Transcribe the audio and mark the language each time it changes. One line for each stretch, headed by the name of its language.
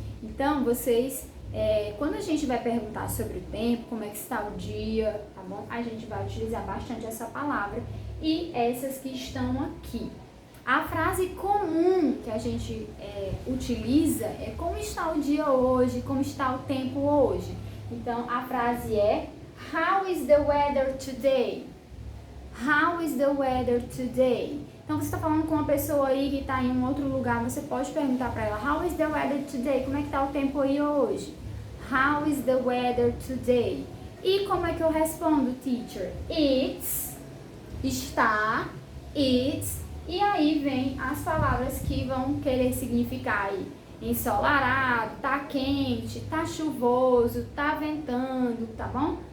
Portuguese: Então, vocês, quando a gente vai perguntar sobre o tempo, como é que está o dia, tá bom? A gente vai utilizar bastante essa palavra e essas que estão aqui. A frase comum que a gente utiliza é como está o dia hoje, como está o tempo hoje. Então, a frase é
English: How is the weather today? How is the weather today?
Portuguese: Então, você está falando com uma pessoa aí que está em um outro lugar, você pode perguntar para ela
English: How is the weather today?
Portuguese: Como é que está o tempo aí hoje?
English: How is the weather today?
Portuguese: E como é que eu respondo, teacher? It's, está, it's. E aí vem as palavras que vão querer significar aí. Ensolarado, tá quente, tá chuvoso, tá ventando, tá bom?